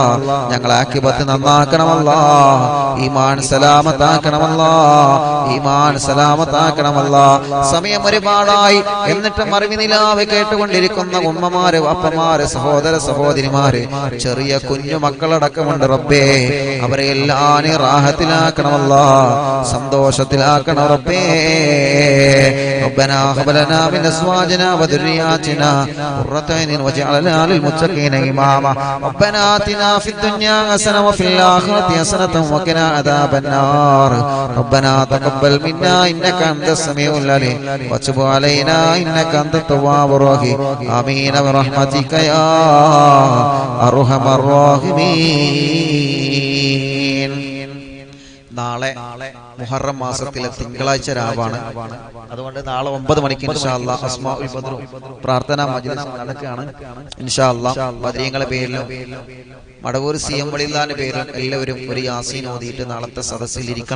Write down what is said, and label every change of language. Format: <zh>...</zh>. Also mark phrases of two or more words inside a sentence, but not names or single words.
<ml>ഞങ്ങൾ ആഖിബത്ത് നന്നാക്കണമല്ലാ, ഈമാൻ സലാമത്താക്കണമല്ലാ, ഈമാൻ സലാമത്താക്കണമല്ലാ. സമയം ഒരുപാടായി, എന്നിട്ടും അറിവ് നിലാവ് കേട്ടുകൊണ്ടിരിക്കുന്ന ഉമ്മമാര്, അപ്പമാര്, സഹോദര സഹോദരിമാര്, ചെറിയ കുഞ്ഞു മക്കളടക്കമുണ്ട് റബ്ബേ. അവരെ എല്ലാം നീ റാഹത്തിലാക്കണമല്ലാ, സന്തോഷത്തിലാക്കണം റബ്ബേ.</ml> <ar>ربنا هب لنا من ازواجنا وذرياتنا قرة اعين واجعلنا للمتقين اماما. ربنا آتنا في الدنيا حسنة وفي الآخرة حسنة وقنا عذاب النار. ربنا تقبل منا إنك أنت السميع العليم وتب علينا إنك أنت التواب الرحيم. آمين برحمتك يا أرحم الراحمين.</ar> <ml>നാളെ മുഹറം മാസത്തിലെ തിങ്കളാഴ്ച രാവാണ്. അതുകൊണ്ട് നാളെ 9 മണിക്ക്</ml> <ar>إن شاء الله</ar> <ml>അസ്മാഉൽ ബദ്ർ പ്രാർത്ഥനാ മജ്‌ലിസ് നടക്കുകയാണ്.</ml> <ar>إن شاء الله</ar> <ml>ബദരീങ്ങളെ പേരിലും മടവൂർ CM വളില്ലാന്റെ പേരിൽ എല്ലാവരും ഒരു യാസീൻ ഓതിയിട്ട് നാളത്തെ സദസ്സിൽ ഇരിക്കണം.</ml>